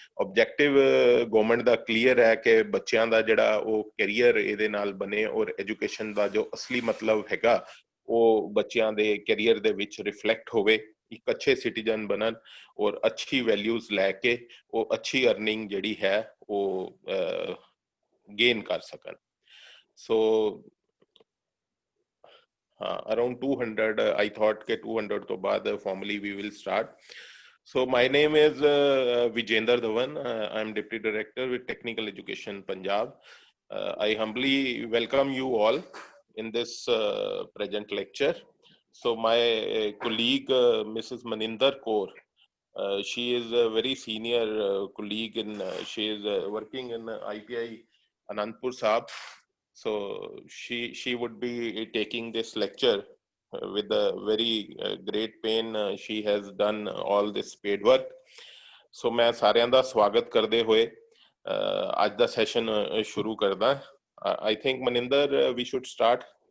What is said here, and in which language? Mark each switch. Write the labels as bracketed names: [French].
[Punjabi] Objective government ਦਾ clear ਹੈ ਕਿ ਬੱਚਿਆਂ ਦਾ ਜਿਹੜਾ ਉਹ ਕੈਰੀਅਰ ਇਹਦੇ ਨਾਲ ਬਣੇ ਔਰ ਐਜੂਕੇਸ਼ਨ ਦਾ ਜੋ ਅਸਲੀ ਮਤਲਬ ਹੈਗਾ ਉਹ ਬੱਚਿਆਂ ਦੇ ਕੈਰੀਅਰ ਦੇ ਵਿੱਚ ਰਿਫਲੈਕਟ ਹੋਵੇ, ਇੱਕ ਅੱਛੇ ਸਿਟੀਜ਼ਨ ਬਣਨ ਔਰ ਅੱਛੀ ਵੈਲਿਊਜ਼ ਲੈ ਕੇ ਉਹ ਅੱਛੀ ਅਰਨਿੰਗ ਜਿਹੜੀ ਹੈ ਉਹ ਗੇਨ ਕਰ ਸਕਣ। [English] so around 200 I thought [Punjabi] ke 200 to baad [English] formally we will start. So my name is Vijender Dhawan. I am Deputy Director with Technical Education Punjab. I humbly welcome you all in this present lecture. So my colleague Mrs. Maninder Kaur, she is a very senior colleague in she is working in ITI Anandpur Sahab. So she would be taking this lecture with a very great pain. She has done all this paid work. [Punjabi] ਸੋ ਮੈਂ ਸਾਰਿਆਂ ਦਾ ਸਵਾਗਤ ਕਰਦੇ ਹੋਏ ਅੱਜ ਦਾ session ਸ਼ੁਰੂ ਕਰਦਾ। [English] I think Maninder, we should start.